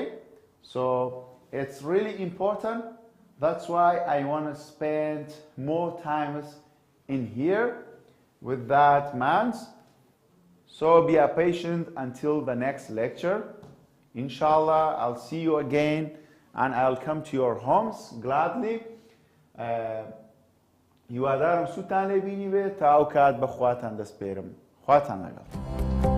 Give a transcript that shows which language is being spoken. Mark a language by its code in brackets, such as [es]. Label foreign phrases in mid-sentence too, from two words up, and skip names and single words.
[en] So it's really important. That's why I want to spend more time in here with that man. So be a patient until the next lecture. Inshallah, I'll see you again and I'll come to your homes gladly. [ckb] هیوادارم سوتان لێ بینی بێت تا ئەو کات بە خواتان دەست پێرم. خواتان لەگەڵ.